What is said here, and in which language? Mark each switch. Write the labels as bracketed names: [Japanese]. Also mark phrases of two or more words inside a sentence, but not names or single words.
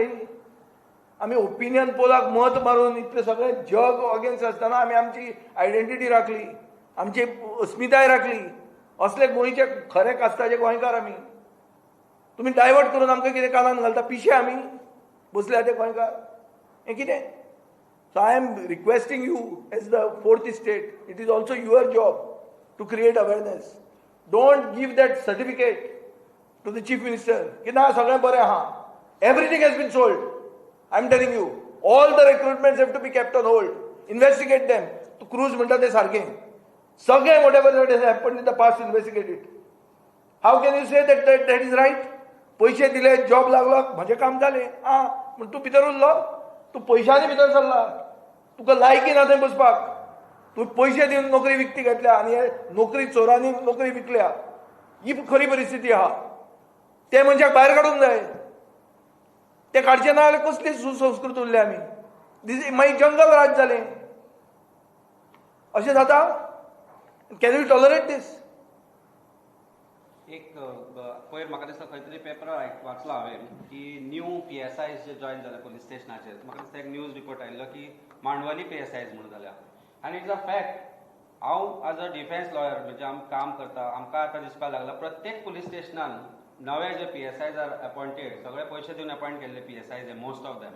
[Konkani] आमी [English] opinion poll [Konkani] मत मारून इतलें सगळें जग अगेन्स्ट आसतना आमी आमची आयडेंटिटी राखली, आमची अस्मिताय राखली. असले गोंयचे खरे कास्ताचे गोंयकार आमी. तुमी डायवर्ट करून आमकां कितें कानान घालता? पिशे आमी बसल्या ते गोंयकार. हें कितें? [English] So I am requesting you as the 4th state, it is also your job to create awareness. Don't give that certificate to the Chief Minister [Konkani] की ना सगळें बरें आहा. [English] Everything has been sold. I am telling you, all the recruitments have to be kept on hold. Investigate them. [Konkani] तू क्रूज म्हणटा तें सारकें. [English] सगळें whatever that has happened in the past, investigate it. How can you say that is right? [Konkani] पैसे दिले, जॉब लागलो, म्हजें काम जालें. म्हण तूं भितर उरलो, तूं पयशांनी भितर सरला, तुका लायकी ना थंय बसपाक. तूं पयशे दिवन नोकरी विकती घेतल्या आनी हे नोकरी चोरांनी नोकरी विकल्या. ही खरी परिस्थिती आहा. ते मनशाक भायर काडूंक जाय. ते काडचे ना जाल्यार कसली सुसंस्कृत उरले आमी. मागीर जंगल राज जालें. अशें जाता? [English] Can we tolerate this? [Konkani] एक पयर म्हाका दिसता खंय तरी पेपर वाचला हांवें की [English] new PSIs [Konkani] जे जॉईन जाले पुलीस स्टेशनाचेर. म्हाका दिसता एक [English] news report [Konkani] आयिल्लो की मांडवाली PSIs म्हणून जाल्या. [English] आनी it's a fact. [Konkani] हांव [English] as a defence lawyer [Konkani] म्हणजे आमी काम करता, आमकां आतां दिसपाक लागला प्रत्येक पुलीस स्टेशनान नवे जे PSIs [English] are appointed, [Konkani] सगळे पयशे दिवन अपॉइंट केल्ले PSIs [English] most of them.